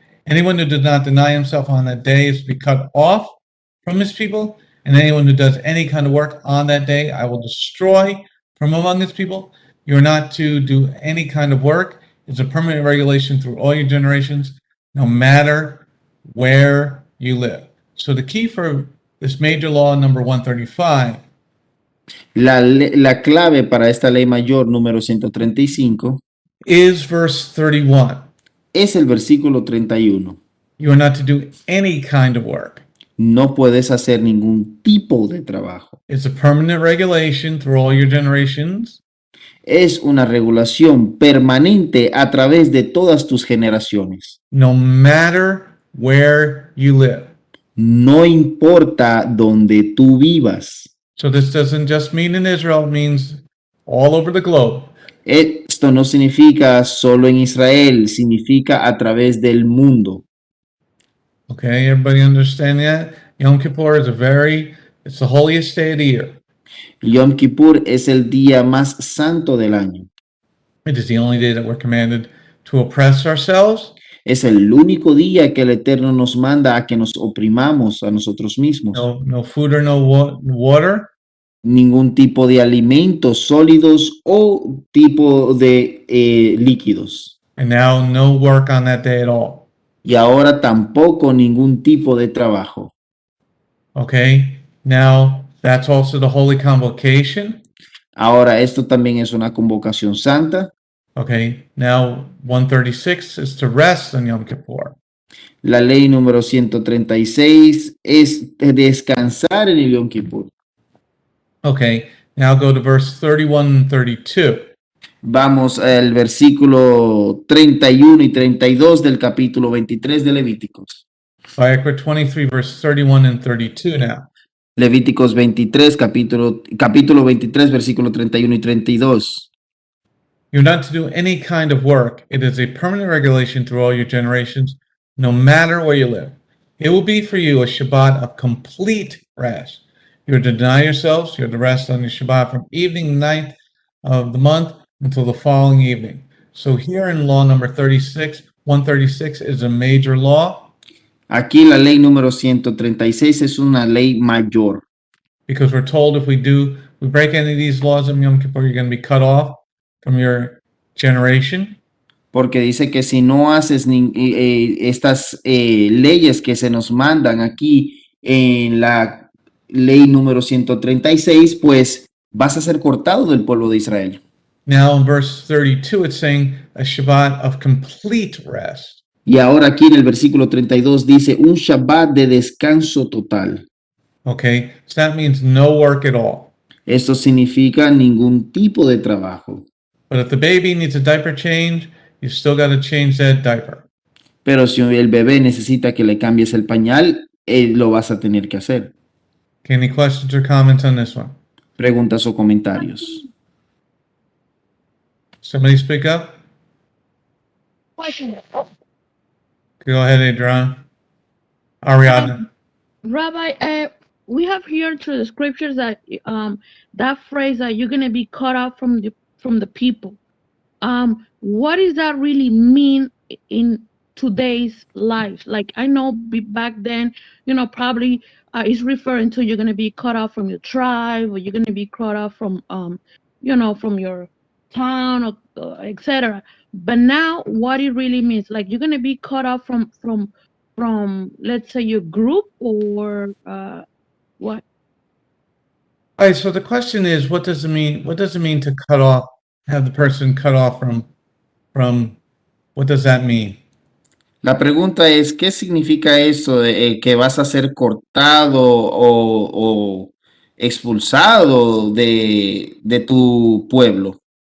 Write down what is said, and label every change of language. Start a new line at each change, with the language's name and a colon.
English: Anyone who does not deny himself on that day is to be cut off from his people, and anyone who does any kind of work on that day, I will destroy from among his people. You are not to do any kind of work. It's a permanent regulation through all your generations, no matter where you live." So the key for this major law number 135
Spanish: La clave para esta ley mayor número 135
English: is verse 31.
Spanish: es el versículo 31.
English: You are not to do any kind of work.
Spanish: No puedes hacer ningún tipo de trabajo.
English: It's a permanent regulation through all your generations.
Spanish: Es una regulación permanente a través de todas tus generaciones.
English: No matter where you live.
Spanish: No importa donde tú vivas.
English: So this doesn't just mean in Israel, it means all over the globe.
Spanish: Esto no significa solo en Israel, significa a través del mundo.
English: Okay, everybody understand that? Yom Kippur is it's the holiest day of the year.
Spanish: Yom Kippur es el día más santo del año.
English: It is the only day that we're commanded to oppress ourselves.
Spanish: Es el único día que el Eterno nos manda a que nos oprimamos a nosotros mismos.
English: No food or no water.
Spanish: Ningún tipo de alimentos sólidos o tipo de líquidos.
English: And now no work on that day at all.
Spanish: Y ahora tampoco ningún tipo de trabajo.
English: Okay, now that's also the holy convocation.
Spanish: Ahora esto también es una convocación santa.
English: Okay, now 136 is to rest on Yom Kippur.
Spanish: La ley número 136 es descansar en el Yom Kippur.
English: Okay, now go to verse 31 and 32.
Spanish: Vamos al versículo 31 y 32 del capítulo 23 de Levíticos.
English: Vayikra 23, verse 31 and 32 now.
Spanish: Levíticos 23, capítulo 23, versículo 31 y 32.
English: You're not to do any kind of work. It is a permanent regulation through all your generations, no matter where you live. It will be for you a Shabbat of complete rest. You're to deny yourselves. You're to rest on your Shabbat from evening to night of the month until the following evening. So here in law number 136 is a major law.
Spanish: Aquí la ley número 136 es una ley mayor.
English: Because we're told if we break any of these laws of Yom Kippur, you're going to be cut off from your generation.
Spanish: Porque dice que si no haces estas leyes que se nos mandan aquí en la ley número 136, pues vas a ser cortado del pueblo de Israel.
English: Now in verse 32, it's saying a Shabbat of complete rest.
Spanish: Y ahora aquí en el versículo 32 dice un Shabbat de descanso total.
English: Okay, so that means no work at all.
Spanish: Esto significa ningún tipo de trabajo.
English: But if the baby needs a diaper change, you still got to change that diaper.
Spanish: Pero si el bebé necesita que le cambies el pañal, lo vas a tener que hacer.
English: Okay, any questions or comments on this one?
Spanish: Preguntas o comentarios.
English: Somebody speak up? Go ahead, Adrian. Ariadna. Rabbi, we have here through the scriptures that that phrase that you're gonna be cut off from the people. What does that really mean in today's life. Like I know back then, probably it's referring to you're gonna be cut off from your tribe, or you're gonna be cut off from from your town, or etc. But now, what it really means, like you're gonna be cut off from let's say your group, or what? All right, so the question is, what does it mean? What does it mean to cut off, have the person cut off from, what does that mean?
Spanish: La pregunta es, ¿qué significa eso de que vas a ser cortado o expulsado de tu pueblo?